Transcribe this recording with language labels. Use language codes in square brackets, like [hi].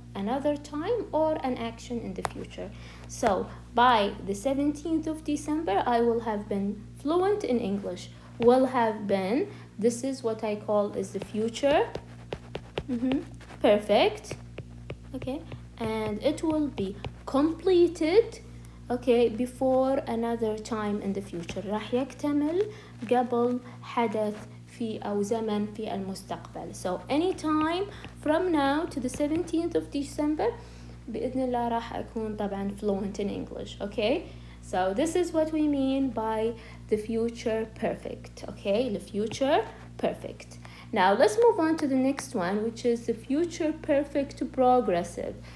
[en] another time or an action in the future. So by the 17th of December, I will have been fluent in English. Will have been, this is what I call is the future perfect, okay, and it will be completed, okay, before another time in the future. [ar] راح يكتمل قبل حدث في أو زمن في المستقبل. [en] So any time from now to the 17th of December [ar] بإذن الله راح أكون طبعا [en] fluent in English, okay? So this is what we mean by the future perfect, okay? The future perfect. Now let's move on to the next one, which is the future perfect progressive.